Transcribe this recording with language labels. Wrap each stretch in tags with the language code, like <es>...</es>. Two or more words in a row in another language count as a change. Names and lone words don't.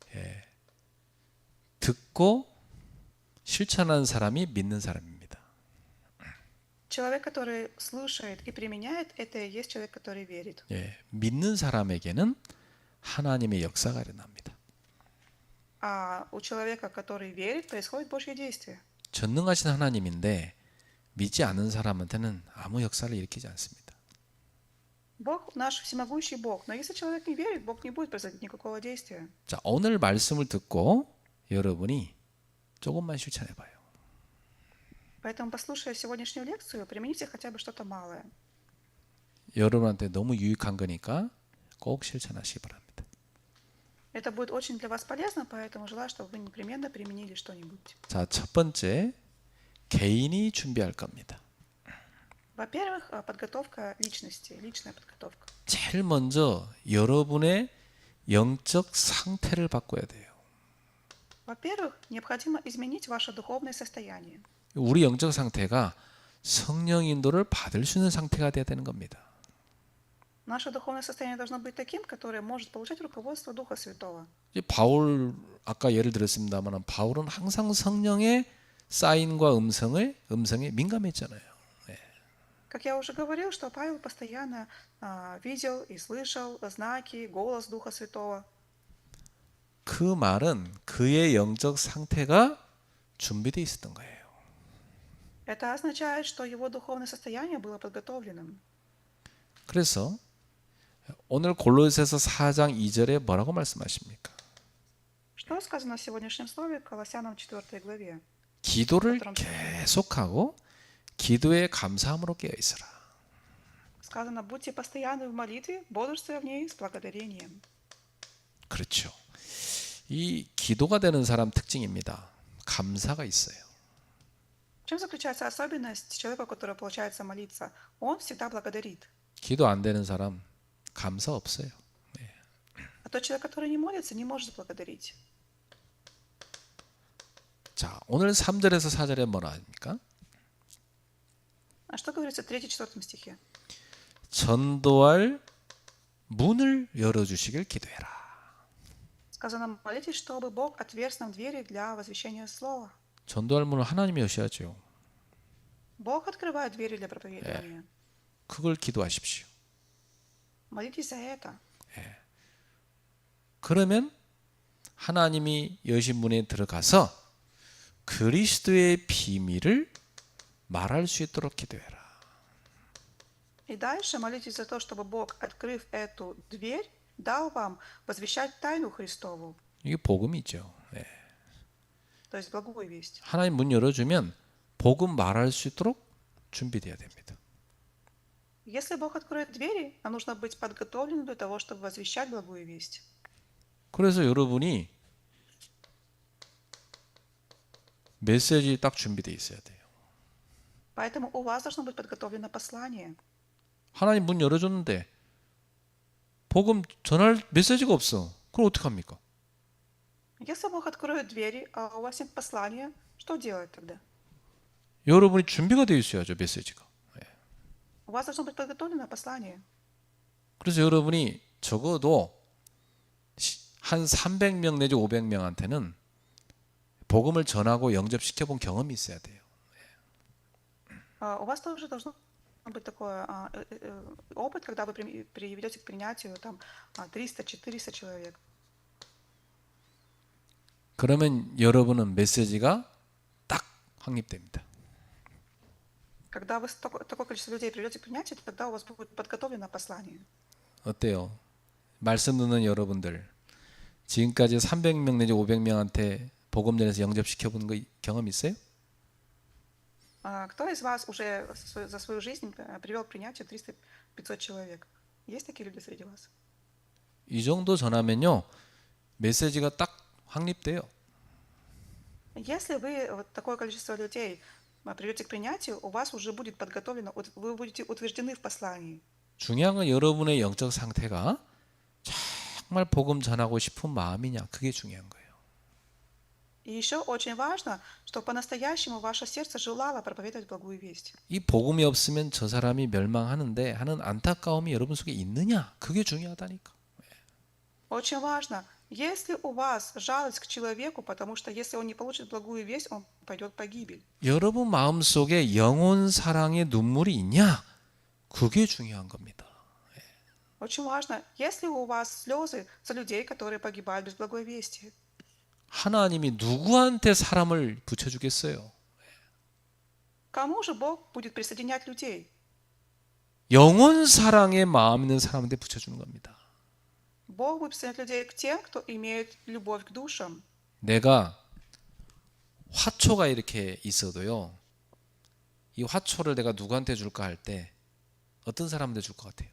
<ko>듣고 실천하는 사람이 믿는 사람입니다.</ko> <ru>Человек, который слушает и применяет, это и есть человек, который верит.</ru> <ko>믿는 사람에게는 하나님의 역사가 일어납니다.</ko> <ru>А у человека, который верит, происходит Божье действие.</ru> <ko>전능하신 하나님인데 믿지 않는 사람한테는 아무 역사를 일으키지 않습니다.</ko> <ru>Бог наш всемогущий Бог, но если человек не верит, Бог не будет производить никакого действия.</ru> <ko>자, 오늘 말씀을 듣고 여러분이 조금만 실천해 봐요.</ko> <ru>Поэтому, послушая сегодняшнюю лекцию, примените хотя бы что-то малое.</ru> <ko>여러분한테 너무 유익한 거니까 꼭 실천하시기 바랍니다.</ko> <ru>Это будет очень для вас полезно, поэтому желаю, чтобы вы непременно применили что-нибудь.</ru> <ko>자, 첫 번째, 개인이 준비할 겁니다.</ko> <ru>Во-первых, подготовка личности, личная подготовка.</ru> <ko>제일 먼저 여러분의 영적 상태를 바꿔야 돼요.</ko> <ru>Во-первых, необходимо изменить ваше духовное состояние.</ru> <ko>우리 영적 상태가 성령 인도를 받을 수 있는 상태가 돼야 되는 겁니다.</ko> <ru>Наше духовное состояние должно быть таким, которое может получать руководство Духа Святого.</ru> <ko>이제 바울 아까 예를 들었습니다만 바울은 항상 성령의 사인과 음성에 민감했잖아요.</ko> <ru>Как я уже говорил, что Павел постоянно видел и слышал знаки, голос Духа Святого.</ru> <ko>그 말은 그의 영적 상태가 준비되어 있었던 거예요.</ko> <ru>Это означает, что его духовное состояние было подготовленным.</ru> <ko>그래서 오늘 골로새서 4장 2절에 뭐라고 말씀하십니까?</ko> <ru>Что сказано в сегодняшнем слове Колоссянам 4 главе?</ru> <ko>기도를 계속하고 기도에 감사함으로 깨어 있어라.</ko> <ru>Сказано, будьте постоянны в молитве, бодрствуя в ней с благодарением.</ru> <ko>그렇죠. 이 기도가 되는 사람 특징입니다. 감사가 있어요.</ko> <ru>В чем заключается особенность человека, который получается молиться? Он всегда благодарит.</ru> <ko>기도 안 되는 사람 감사 없어요.</ko> <ru>А тот человек, который не молится, не может благодарить.</ru> <ko>자, 오늘 3절에서 4절에 뭐라 합니까?</ko> <ru>А что говорится в 3-4 стихе?</ru> <ko>전도할 문을 열어주시길 기도해라.</ko> <ru>Сказано, молитесь, чтобы Бог отверз нам двери для возвещения слова.</ru> <ko>전도할 문을 하나님이 여셔야죠.</ko> <ru>Бог открывает двери для проповедования.</ru> <ko>그걸 기도하십시오.</ko> <ru>Молитесь за это.</ru> <ko>그러면 하나님이 여신 문에 들어가서 그리스도의 비밀을 말할 수 있도록 기도해라.</ko> <ru>И дальше молитесь за то, чтобы Бог, открыв эту дверь, дал вам возвещать тайну Христову,</ru> <ko>이게 복음이죠.</ko> <ru>то есть благую весть.</ru> <ko>하나님 문 열어주면 복음 말할 수 있도록 준비돼야 됩니다.</ko> <ru>Если Бог откроет двери, нам нужно быть подготовленным для того, чтобы возвещать благую весть.</ru> <ko>그래서 여러분이 메시지 딱 준비되어 있어야 돼요.</ko> <ru>Поэтому у вас должно быть подготовлено послание.</ru> <ko>하나님 문 열어줬는데 복음 전할 메시지가 없어. 그럼 어떡합니까?</ko> <ru>Если Бог откроет двери, а у вас нет послания, что делать тогда?</ru> <ko>여러분이 준비가 되어 있어야죠, 메시지가.</ko> <ru>У вас должно быть подготовлено послание.</ru> <ko>그래서 여러분이 적어도 한 300명 내지 500명한테는 복음을 전하고 영접시켜 본 경험이 있어야 돼요.</ko> <ru>У вас тоже должно быть такой опыт, когда вы приведете к принятию там 300-400 человек.</ru> <ko>그러면 여러분은 메시지가 딱 확립됩니다.</ko> <ru>Когда вы такое количество людей приведете к принятию, тогда у вас будет подготовлено послание.</ru> <ko>어때요? 말씀 듣는 여러분들 지금까지 300명 내지 500명한테 복음 전해서 영접시켜 본 거 경험 있어요?</ko> <ru>Кто из вас уже за свою жизнь привел к принятию 300-500 человек? Есть такие люди среди вас?</ru> <ko>이 정도 전하면요 메시지가 딱 확립돼요.</ko> <ru>Если вы вот такое количество людей приведете к принятию, у вас уже будет подготовлено, вы будете утверждены в послании.</ru> <ko>중요한 건 여러분의 영적 상태가 정말 복음 전하고 싶은 마음이냐 그게 중요한 거예요.</ko> <ru>И еще очень важно, что по-настоящему ваше сердце желало проповедовать благую весть.</ru> <ko>이 복음이 없으면 저 사람이 멸망하는데 하는 안타까움이 여러분 속에 있느냐 그게 중요하다니까.</ko> <ru>Очень важно, если у вас жалость к человеку, потому что если он не получит благую весть, он пойдет в погибель.</ru> <ko>여러분 마음속에 영혼 사랑의 눈물이 있냐 그게 중요한 겁니다.</ko> <ru>Очень важно, если у вас слезы за людей, которые погибают без благой вести.</ru> <ko>하나님이 누구한테 사람을 붙여주겠어요?</ko> <ru>Кому же Бог будет присоединять людей?</ru> <ko>영혼 사랑의 마음 있는 사람한테 붙여주는 겁니다.</ko> <ru>Бог будет присоединять людей к тем, кто имеет любовь к душам.</ru> <ko>내가 화초가 이렇게 있어도요, 이 화초를 내가 누구한테 줄까 할 때 어떤 사람한테 줄 것 같아요?</ko>